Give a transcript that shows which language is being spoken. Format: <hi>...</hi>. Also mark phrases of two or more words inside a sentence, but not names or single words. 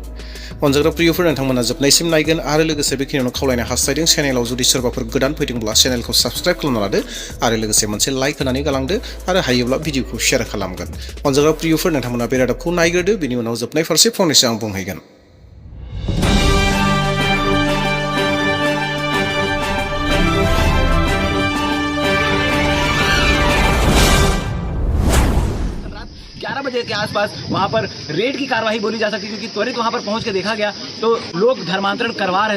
<brx>अनजाग्रा प्रियफोर, नोंथांमोना जोबनायसिम नायगोन आरो लोगोसे बेखिनियावनो खावलायनो हास्थायदों, चेनेलाव जुदि सोरबाफोर गोदान फैदोंब्ला चेनेलखौ साबस्क्राइब खालामना लादो आरो लोगोसे मोनसे लाइक होनानै गालांदो आरो हायोब्ला भिडिअखौ शेयार खालामगोन। अनजाग्रा प्रियफोर, नोंथांमोना बे रादाबखौ नायग्रोदो, बेनि उनाव जोबनाय फारसे फंनैसो आं बुंहैगोन।</brx> <hi>बजे के आसपास वहां पर रेड की कार्रवाई बोली जा सकती है, क्योंकि त्वरित वहां पर पहुंच के देखा गया तो लोग धर्मांतरण करवा रहे थे।</hi>